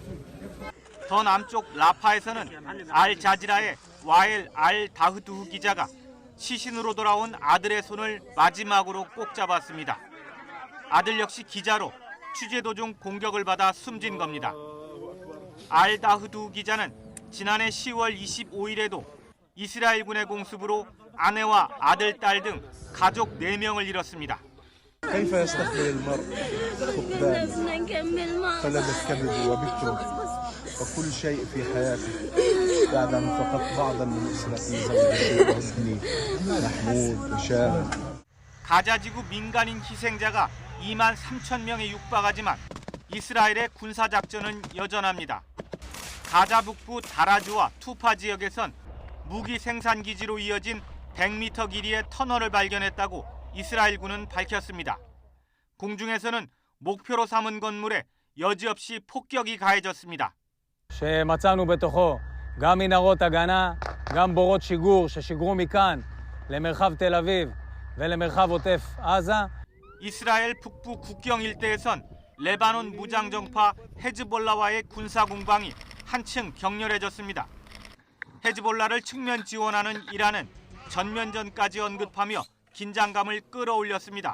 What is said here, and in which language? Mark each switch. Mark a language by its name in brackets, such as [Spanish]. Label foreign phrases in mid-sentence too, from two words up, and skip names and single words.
[Korean] 더 남쪽 라파에서는 알 자지라의 와엘 알 다흐두흐 기자가 시신으로 돌아온 아들의 손을 마지막으로 꼭 잡았습니다. 아들 역시 기자로 취재 도중 공격을 받아 숨진 겁니다. 알 다흐두흐 기자는 지난해 10월 25일에도 이스라엘군의 공습으로 아내와 아들, 딸 등 가족 4명을 잃었습니다. [Arabic] كيف يستقبل المرء فقدان فلذ الكبد وبكره وكل شيء في حياته بعد أن فقدت بعضا من أسرتي زوجتي وابني محمود وشام. [Korean] 가자지구 민간인 희생자가 2만 3천 명에 육박하지만 이스라엘의 군사작전은 여전합니다. 가자 북부 다라주와 투파 지역에선 무기 생산 기지로 이어진 100m 길이의 터널을 발견했다고 이스라엘군은 밝혔습니다. 공중에서는 목표로 삼은 건물에 여지없이 폭격이 가해졌습니다. [Hebrew] שמצאנו בתוכו גם מנהרות הגנה, גם בורות שיגור ששיגרו מכאן למרחב תל אביב ולמרחב עוטף עזה. [Korean] 이스라엘 북부 국경 일대에선 레바논 무장정파 헤즈볼라와의 군사 공방이 한층 격렬해졌습니다. 헤즈볼라를 측면 지원하는 이란은 전면전까지 언급하며 긴장감을 끌어올렸습니다.